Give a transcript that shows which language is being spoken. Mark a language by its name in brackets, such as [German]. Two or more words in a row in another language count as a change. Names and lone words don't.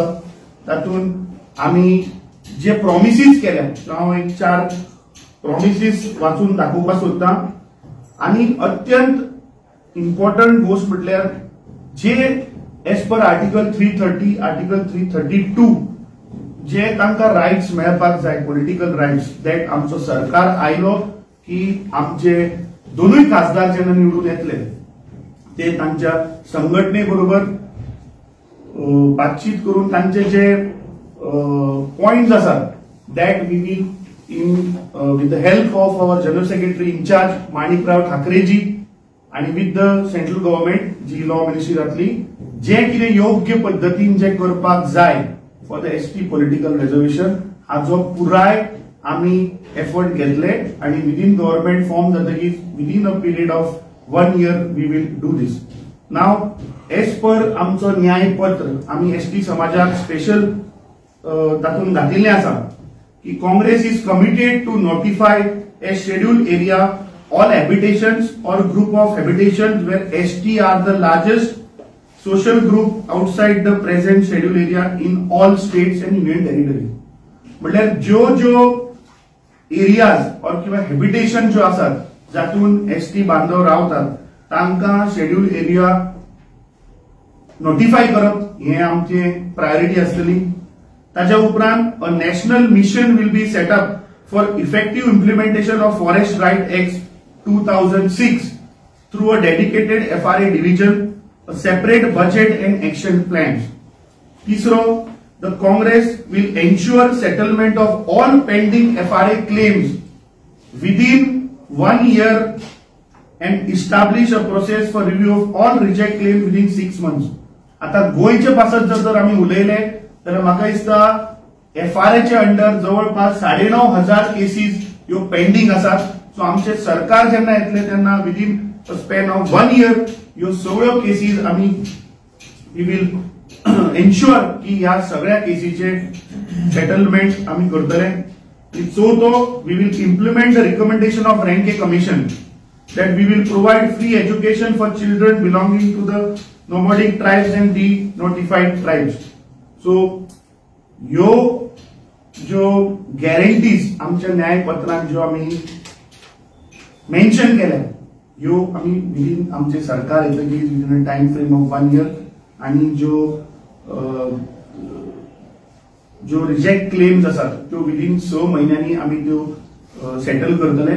[Konkani] तातूंत आमी जे प्रॉमिसीस केल्या हांव एक 4 प्रॉमिसीस वाचून दाखोवपाक सोदता आनी अत्यंत इम्पॉर्टंट गोष्ट म्हटल्यार जे [English] as per Article 330 Article 332 [Konkani] जे तांकां रायट्स मेळपाक जाय [English] political rights that [Konkani] आमचो सरकार आयलो की आमचे दोनूय खासदार जेन्ना निवडून येतले ते तांच्या संघटने बरोबर बातचीत करून तांचे जे पॉइंट्स आसात [English] that we will in with the help of our General Secretary in-charge माणिकराव ठाकरेजी आणि with the central government [Konkani] जी लॉ मिनिस्ट्री जातली जे कितें योग्य पद्दतीन जे करपाक जाय [English] for the ST political reservation [Konkani] हाजो पुराय आमी एफर्ट घेतले आणि [English] within government form जातकीर within a period of 1 year we will do this. [Konkani] नाव एज पर आमचो न्यायपत्र आमी एसटी समाजाक स्पेशल तातून घातिल्लें आसा की [English] Congress is committed to notify a schedule area all habitations or group of habitations where ST are the largest social group outside the present schedule area in all states and union territories. [Konkani] म्हटल्यार ज्यो एरियाज और किंवा हेबिटेशन ज्यो आसात जातून एसटी बांधव रावतात तांकां शेड्यूल एरिया नोटिफाय करप हे आमचे प्रायोरिटी आसतली. ताच्या उपरांत [English] a national mission will be set up for effective implementation of Forest Right Act 2006 through a dedicated FRA division, a separate budget and action plans. Tisro, the Congress will ensure settlement of all pending FRA claims within 1 year and establish a process for review of all reject claims within 6 months. [Konkani] आता गोयचे पासत जर आम्ही उलयले तर म्हाका दिसता FRA चे अंडर जवळपास 9,500 केसीस ह्यो पेंडिंग आसात. सो आमचे सरकार जेन्ना येतले तेन्ना [English] within a span of 1 year [Konkani] ह्यो सगळ्यो केसीस आमी [English] we will ensure [Konkani] की ह्या सगळ्या केसीचे सेटलमेंट आमी करतले. चवथो [English] we will implement the recommendation of Renke Commission that we will provide free education for children belonging to the nomadic tribes and de-notified tribes. [Konkani] So, जो guarantees आमच्या न्यायपत्रांत जो आम्ही मेन्शन केल्या ह्यो आम्ही विदिन आमचे सरकार येतकीर [English] within a time frame of 1 year [Konkani] आणि जो [English] reject claims [Konkani] आसात त्यो विदिन 6 महिन्यांनी आम्ही त्यो सेटल करतले.